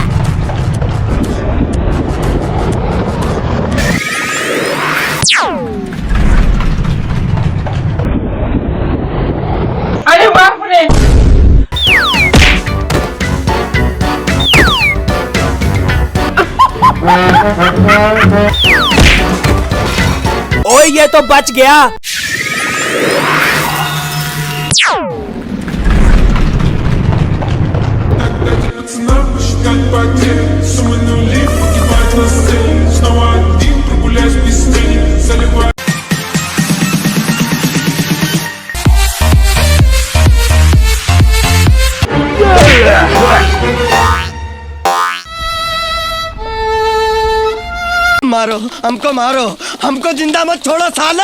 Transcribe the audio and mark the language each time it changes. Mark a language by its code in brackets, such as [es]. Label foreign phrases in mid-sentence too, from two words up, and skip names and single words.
[hi] अरे बाप रे। ओए ये तो बच गया। [ru] Считать потери, суммы нули, погибать на сцене. Снова один, прогуляюсь без тени, заливаю. [hi] मारो हमको जिंदा मत छोड़ो सालो।